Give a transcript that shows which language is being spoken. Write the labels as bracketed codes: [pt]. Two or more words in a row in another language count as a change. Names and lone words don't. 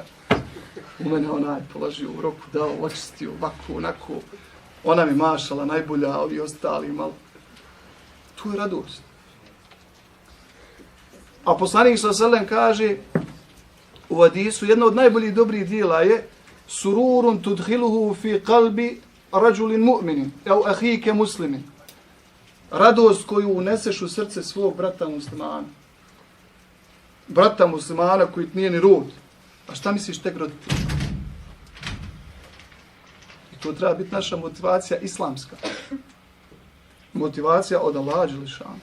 [bs] U mene onaj položio u roku, dao, očistio, ovako, onako, ona mi mašala najbolja, a ovi ostali malo. Tu je radost. A poslanik s.a.v. kaže u hadisu, jedno od najboljih dobrih dijela je [ar] سرور تدخله في قلب رجل مؤمن أو أخيك مسلم. [bs] Radost koju uneseš u srce svog brata muslimana. Brata muslimana koji nije ni rod. A šta misliš tek roditi? I to treba biti naša motivacija islamska. Motivacija od Allaha dželešanu.